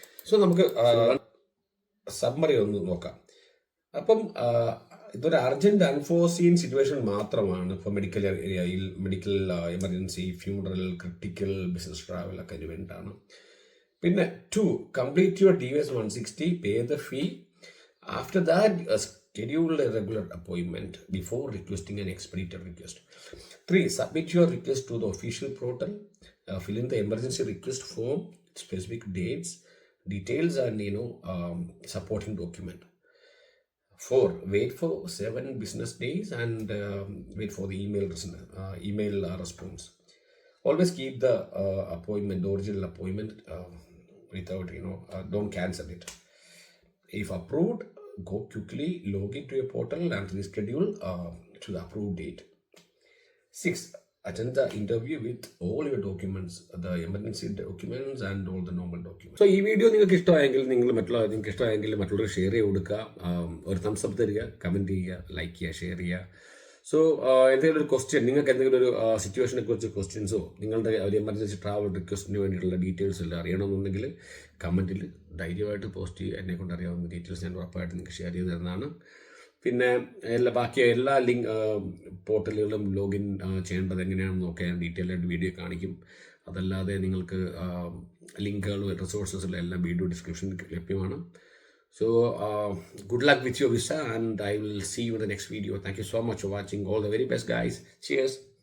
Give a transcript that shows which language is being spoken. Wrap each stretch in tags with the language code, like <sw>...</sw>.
<ml>So നമുക്ക് summary ഒന്ന് നോക്കാം. അപ്പം ഇതൊരു അർജൻറ്റ് അൺഫോർസീൻ സിറ്റുവേഷൻ മാത്രമാണ്. ഇപ്പോൾ medical emergency, funeral, critical, business travel ഒക്കെ അതിന് വേണ്ടിയിട്ടാണ്.</ml> <en>പിന്നെ 2, complete your DVS 160, pay the fee. After that schedule a regular appointment before requesting an expedited request. 3, submit your request to the official portal. Fill in the emergency request form, specific dates, details, and supporting document. 4, wait for 7 business days and wait for the email response. Always keep the original appointment without don't cancel it. If approved, go quickly, log into your portal and reschedule to the approved date. 6, attend the interview with all your documents, the emergency documents and all the normal documents.</en> <ml>So, ഈ video നിങ്ങൾക്ക് ഇഷ്ടമായെങ്കിൽ മറ്റുള്ളവർ share ചെയ്ത് കൊടുക്കുക. ഒരു thumbs up തരിക, comment ചെയ്യുക, like ചെയ്യുക, ഷെയർ ചെയ്യുക. സോ എന്തെങ്കിലും ഒരു ക്വസ്റ്റ്യൻ, നിങ്ങൾക്ക് എന്തെങ്കിലും ഒരു സിറ്റുവേഷനെ കുറിച്ച് ക്വസ്റ്റ്യൻസോ നിങ്ങളുടെ ഒരു എമർജൻസി ട്രാവൽ റിക്വസ്റ്റിന് വേണ്ടിയിട്ടുള്ള ഡീറ്റെയിൽസ് എല്ലാം അറിയണമെന്നുണ്ടെങ്കിൽ കമൻറ്റിൽ ധൈര്യമായിട്ട് പോസ്റ്റ് ചെയ്യുക. എന്നെ കൊണ്ട് അറിയാവുന്ന ഡീറ്റെയിൽസ് ഞാൻ ഉറപ്പായിട്ട് നിങ്ങൾക്ക് ഷെയർ ചെയ്ത് തരുന്നതാണ്. പിന്നെ ബാക്കി എല്ലാ പോർട്ടലുകളും ലോഗിൻ ചെയ്യേണ്ടത് എങ്ങനെയാണെന്ന് നോക്കാൻ ഡീറ്റെയിൽ ആയിട്ട് വീഡിയോ കാണിക്കും. അതല്ലാതെ നിങ്ങൾക്ക് ലിങ്കുകളും റിസോഴ്സസും എല്ലാം വീഡിയോ ഡിസ്ക്രിപ്ഷനിൽ ലഭ്യമാണ്.</ml> <en>So good luck with your visa and I will see you in the next video. Thank you so much for watching. All the very best, guys. Cheers.</en>